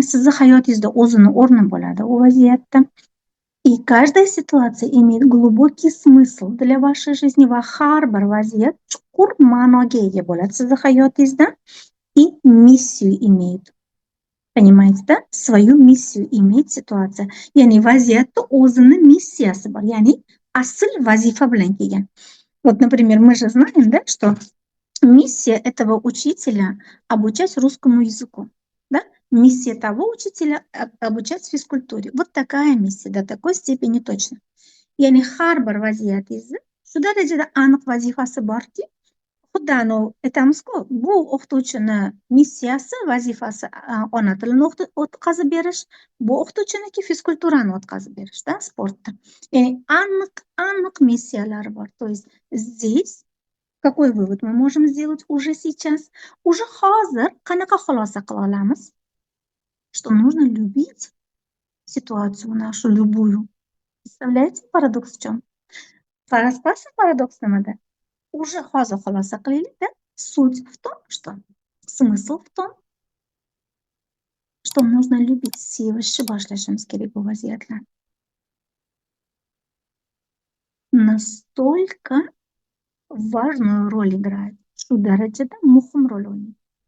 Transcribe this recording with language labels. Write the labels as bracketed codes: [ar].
[uz] Sizni hayotingizda o'zini o'rni bo'ladi u vaziyatda. [ru] И каждая ситуация имеет глубокий смысл для вашей жизни [uz] va har bir vaziyat chuqur ma'noga ega bo'ladi sizni hayotingizda [ru] и миссию имеет. Понимаете, да? Свою миссию имеет ситуация. [uz] Ya'ni vaziyatda o'zini missiyasi bor. Ya'ni asl vazifa bilan kelgan. [ru] Вот, например, мы же знаем, да, что миссия этого учителя обучать русскому языку. Да? Миссия того учителя обучать физкультуре. Вот такая миссия, до такой степени точно. [uz] Ya'ni har bir vaziyatingizni shu darajada aniq vazifasi borki, xuddi aytamizku, bu o'qituvchini missiyasi, vazifasi ona tilini o'tkazib berish, bu o'qituvchiniki fizkulturani o'tkazib berishda, sportda. Ya'ni aniq missiyalari bor. [ru] То есть здесь какой вывод мы можем сделать уже сейчас? [uz] Уже hozir qanaqa xulosa qila olamiz? [ru] Что нужно любить ситуацию нашу любую. Представляете, парадокс в чем? Распался парадокс nimada? [uz] Уже hozir xulosa qilaylik, да? [ru] Суть в том, что смысл в том, что нужно любить [uz] sevishni boshlashimiz kerak bu vaziyatlarni. [ru] Настолько важную роль играет, [uz] shu darajada muhim rol o'ynaydi.